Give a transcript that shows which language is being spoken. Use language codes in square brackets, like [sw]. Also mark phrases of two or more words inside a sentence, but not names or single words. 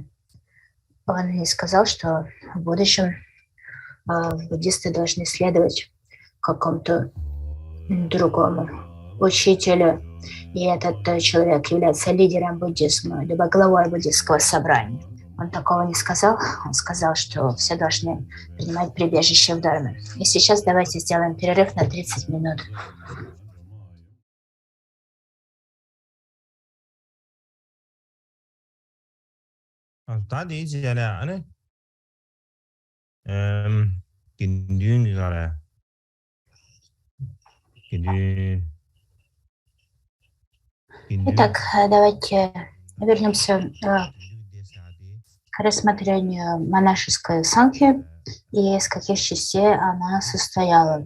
[ru] Он не сказал, что в будущем буддисты должны следовать какому-то другому учителю, и этот человек является лидером буддизма, либо главой буддистского собрания. Он такого не сказал. Он сказал, что все должны принимать прибежище в Дharме. И сейчас давайте сделаем перерыв на 30 минут. 다 되지잖아 안에 긴dun이가래 긴dun이 Итак, давайте вернемся к рассмотрению монашеской санхи и из каких частей она состояла.